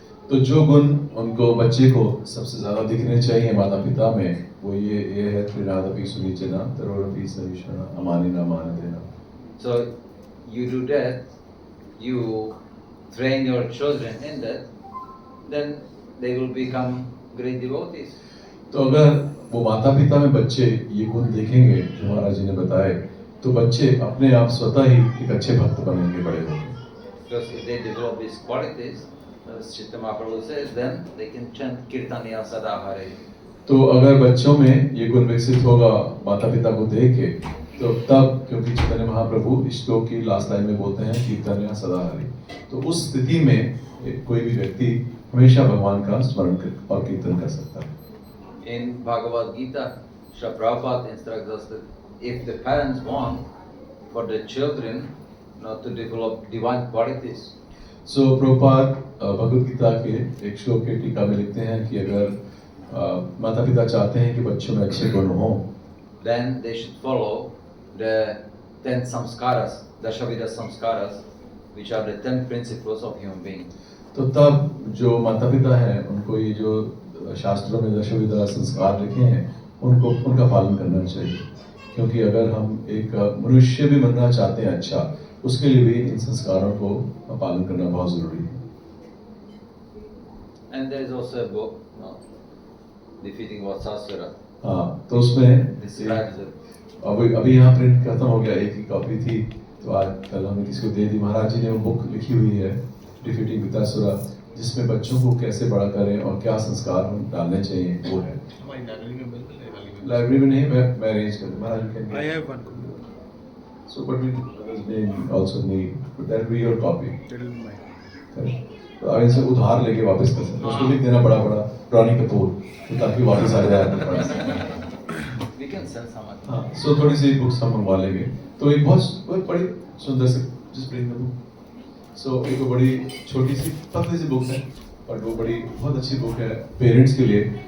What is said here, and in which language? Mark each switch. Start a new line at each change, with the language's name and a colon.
Hindi: तो जो गुण उनको बच्चे को सबसे ज्यादा दिखने चाहिए माता पिता में वो ये है
Sanskrit: त्रिनादपि सुनीचना, तरोरपि सहिष्णुना, अमानिना मानदेना.
English: So you do that, you train your children in that, then they will become great devotees.
Hindi: तो अगर वो माता पिता में बच्चे ये गुण देखेंगे जो महाराज जी ने बताए तो बच्चे अपने आप स्वतः ही एक अच्छे भक्त बनेंगे बड़े होंगे.
English: Because if they develop these qualities, as Chaitanya Mahaprabhu says, then they can chant Kirtaniya Sada Hare.
Hindi: तो अगर बच्चों में ये गुण विकसित होगा माता पिता को देख के तो तब, क्योंकि चैतन्य महाप्रभु इस श्लोक की लास्ट लाइन में बोलते हैं कीर्तनिया सदा हरि, तो उस स्थिति में कोई भी व्यक्ति हमेशा भगवान का स्मरण और कीर्तन कर सकता है.
English: In Bhagavad Gita, Srila Prabhupada instructs us that if the parents want for their children to develop divine qualities,
Hindi: सो प्रभुपाद भगवद गीता के एक श्लोक के टीका में लिखते हैं कि अगर माता पिता चाहते हैं कि बच्चों में अच्छे गुण हों,
English: then they should follow the 10 samskaras, Dashavida samskaras, which are the 10 principles of human being.
Hindi: तो तब जो माता पिता हैं उनको ये जो शास्त्रों में दशविधा संस्कार लिखे हैं उनका पालन करना चाहिए, क्योंकि अगर हम एक मनुष्य भी बनना चाहते हैं अच्छा, उसके लिए भी इन संस्कारों को पालन करना बहुत जरूरी है.
English: And there is also a book, Defeating Vatsasura.
Hindi: हाँ, तो उसमें
English: describes it.
Hindi: अभी यहाँ प्रिंट खत्म हो गया, एक ही कॉपी थी तो आज कल हमने किसी को दे दी. महाराज जी ने वो बुक लिखी हुई है डिफीटिंग वित्तासुरा, जिसमें बच्चों को कैसे बड़ा करें और क्या संस्कार डालने चाहिए वो है. हमारी लाइब्रेरी में बिल्कुल लाइब्रेरी में नहीं, मैं अरेंज कर दूँ. महाराज can
English: I have one. So but we may also need that be your copy. That will be mine. Correct.
Hindi: तो आप इनसे उधार लेके वापस कर सकते हैं. उसको लिख देना बड़ा पुरानी कपूर, तो ताकि वापस आ जाए आपके पास.
English: We can sell some.
Hindi: हाँ, सो थोड़ी सी बुक्स हम मंगवा लेंगे. तो एक बहुत बड़ी सुंदर सी जिस प्रिंट में सो एक बड़ी छोटी सी पतली सी बुक है, और वो बड़ी बहुत अच्छी बुक है पेरेंट्स के लिए.